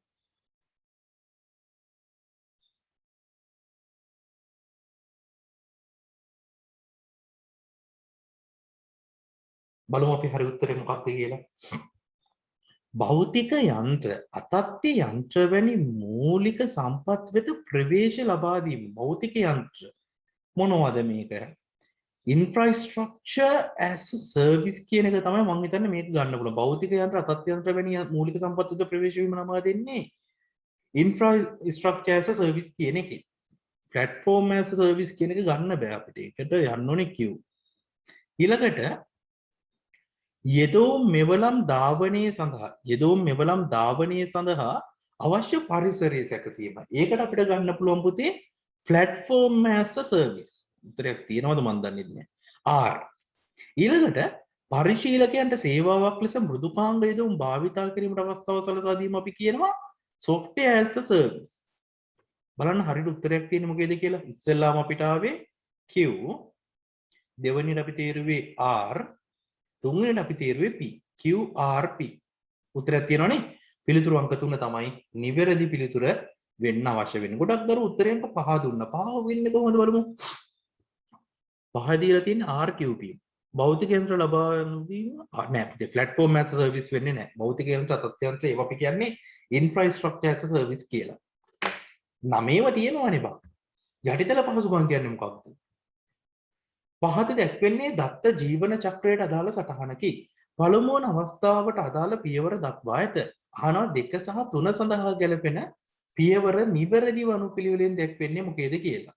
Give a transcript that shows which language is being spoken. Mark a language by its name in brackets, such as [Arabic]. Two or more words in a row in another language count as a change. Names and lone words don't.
[Sinhala] බලමු අපි හරි උත්තරේ මොකක්ද කියලා. භෞතික යන්ත්‍ර අතත්්‍ය යන්ත්‍ර වැනි මූලික සම්පත් වෙත ප්‍රවේශ ලබා දීම. භෞතික යන්ත්‍ර මොනවද මේක? [English] infrastructure as a service [Sinhala] කියන එක තමයි මම හිතන්නේ මේක ගන්න පුළුවන්. භෞතික යන්ත්‍ර අතත්්‍ය යන්ත්‍ර වැනි මූලික සම්පත් වෙත ප්‍රවේශ වීම නම දෙන්නේ [English] infrastructure as a service [Sinhala] කියන එකේ. [English] platform as a service [Sinhala] කියන එක ගන්න බෑ අපිට. ඒකට යන්න ඕනේ Q. ඊළඟට යෙදෝම් මෙවලම් ධාවනය සඳහා අවශ්‍ය පරිසරය සැකසීමයි. ඒකට අපිට ගන්න පුළුවන් පුතේ [English] platform as a service. [Sinhala] උත්තරයක් තියෙනවද මන් දන්නේ නැහැ. R. ඊළඟට පරිශීලකයන්ට සේවාවක් ලෙස මෘදුකාංග යෙදවුම් භාවිතා කිරීමට අවස්ථාව සලසා දීම අපි කියනවා [English] software as a service. [Sinhala] බලන්න හරියට උත්තරයක් තියෙන්නේ මොකේද කියලා. ඉස්සෙල්ලාම අපිට ආවේ Q, දෙවෙනිට අපි තේරුවේ R, තුන්වෙනිට අපි තේරුවේ P. QRP. උත්තරයක් තියෙනවනේ. පිළිතුරු අංක 3 තමයි නිවැරදි පිළිතුර වෙන්න අවශ්‍ය වෙන්නේ. ගොඩක් දරු උත්තරයන්ට 5 දුන්නා. 5 වෙන්නේ කොහොමද බලමු. 5 දීලා තියෙන්නේ RQP. භෞතික යන්ත්‍ර ලබා දීම නෑ. [English] platform as a service [Sinhala] වෙන්නේ නෑ. භෞතික යන්ත්‍ර අතත්්‍ය යන්ත්‍ර ඒවා අපි කියන්නේ [English] infrastructure as a service [Sinhala] කියලා. 9ව තියෙනවනේ බා. යටිතල පහසුකම් කියන්නේ මොකක්ද? පහත දැක්වෙන්නේ දත්ත ජීවන චක්‍රයට අදාළ සටහනකි. පළමුවන අවස්ථාවට අදාළ පියවර දක්වා ඇත. අහනවා 2 සහ 3 සඳහා ගැලපෙන පියවර නිවැරදිව අනුපිළිවෙලින් දැක්වෙන්නේ මොකේද කියලා.